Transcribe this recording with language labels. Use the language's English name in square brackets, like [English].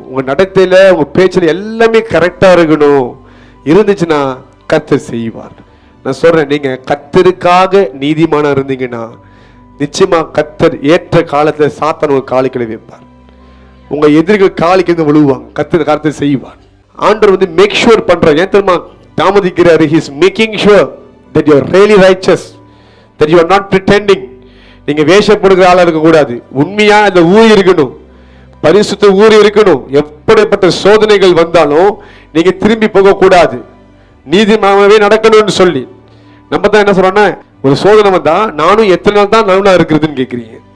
[Tamil] உங்க நடத்தையில உங்க பேச்சில் எல்லாமே கரெக்டா இருக்கணும். இருந்துச்சுன்னா கர்த்தர் செய்வார். நான் சொல்றேன், நீங்க கர்த்தருக்காக நீதிமானா இருந்தீங்கன்னா நிச்சயமா கர்த்தர் ஏற்ற காலத்துல சாத்தான் உங்க காலுக்கில வைப்பார். உங்க எதிரிகள் காலுக்கு விழுவாங்க, கர்த்தர் செய்வார். ஆண்டவர் வந்து மேக் ஷூர் பண்றார். ஏன் தெரியுமா தாமதிக்கிறாரு? [English] He is making sure that you are really righteous, that you are not pretending. [Tamil] நீங்க வேஷப்படுகிற ஆளா இருக்க கூடாது, உண்மையா அந்த ஊர் இருக்கணும், பரிசுத்த ஊர் இருக்கணும். எப்படிப்பட்ட சோதனைகள் வந்தாலும் நீங்க திரும்பி போக கூடாது, நீதிமாவே நடக்கணும்னு சொல்லி. நம்ம தான் என்ன சொல்றோம்னா, ஒரு சோதனை வந்தா நானும் எத்தனை நாள் தான் நல்லவனா இருக்கிறதுன்னு கேட்குறீங்க.